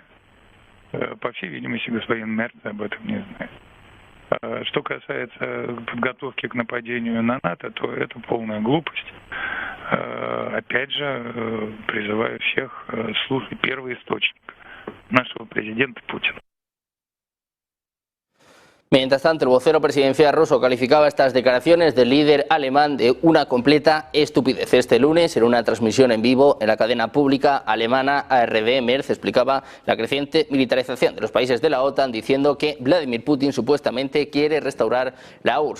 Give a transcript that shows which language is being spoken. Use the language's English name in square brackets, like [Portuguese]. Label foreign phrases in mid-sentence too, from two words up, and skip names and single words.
[Russian] По всей видимости, господин Мерц об этом не знает. Что касается подготовки к нападению на НАТО, то это полная глупость. Опять же, призываю всех слушать первый источник нашего президента Путина. [Spanish] Mientras tanto, el vocero presidencial ruso calificaba estas declaraciones del líder alemán de una completa estupidez. Este lunes, en una transmisión en vivo en la cadena pública alemana ARD, Merz explicaba la creciente militarización de los países de la OTAN, diciendo que Vladimir Putin supuestamente quiere restaurar la URSS.